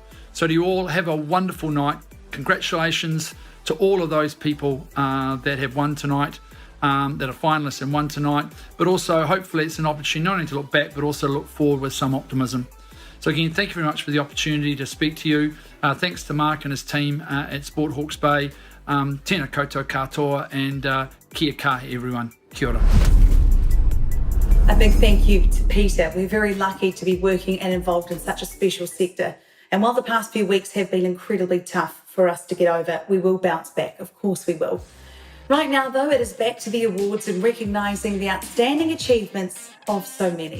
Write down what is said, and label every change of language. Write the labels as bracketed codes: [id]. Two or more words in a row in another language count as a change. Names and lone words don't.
[en] So do you all have a wonderful night. Congratulations to all of those people that have won tonight, that are finalists and won tonight, but also hopefully it's an opportunity not only to look back but also look forward with some optimism. So again, thank you very much for the opportunity to speak to you. Thanks to Mark and his team at Sport Hawke's Bay. [mi] Tēnā koutou katoa, and kia kahe everyone. Kia ora. [en] A big thank you to Peter. We're very lucky to be working and involved in such a special sector. And while the past few weeks have been incredibly tough for us to get over, we will bounce back. Of course we will. Right now, though, it is back to the awards and recognising the outstanding achievements of so many.